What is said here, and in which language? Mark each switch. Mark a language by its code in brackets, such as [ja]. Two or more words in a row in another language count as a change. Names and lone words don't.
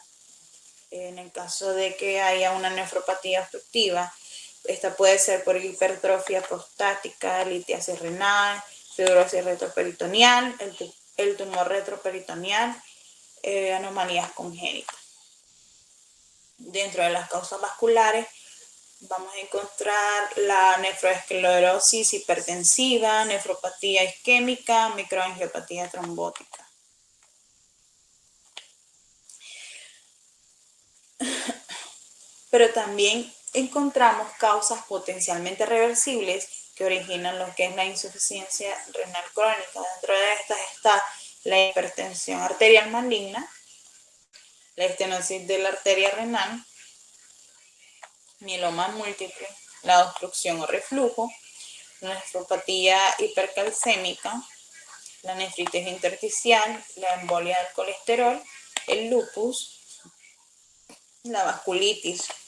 [es] En el caso de que haya una nefropatía obstructiva, esta puede ser por hipertrofia prostática, litiasis renal, fibrosis retroperitoneal, el tumor retroperitoneal, anomalías congénitas. Dentro de las causas vasculares vamos a encontrar la nefroesclerosis hipertensiva, nefropatía isquémica, microangiopatía trombótica. Pero también encontramos causas potencialmente reversibles que originan lo que es la insuficiencia renal crónica. Dentro de estas está la hipertensión arterial maligna, la estenosis de la arteria renal, mieloma múltiple, la obstrucción o reflujo, la nefropatía hipercalcémica, la nefritis intersticial, la embolia del colesterol, el lupus, la vasculitis.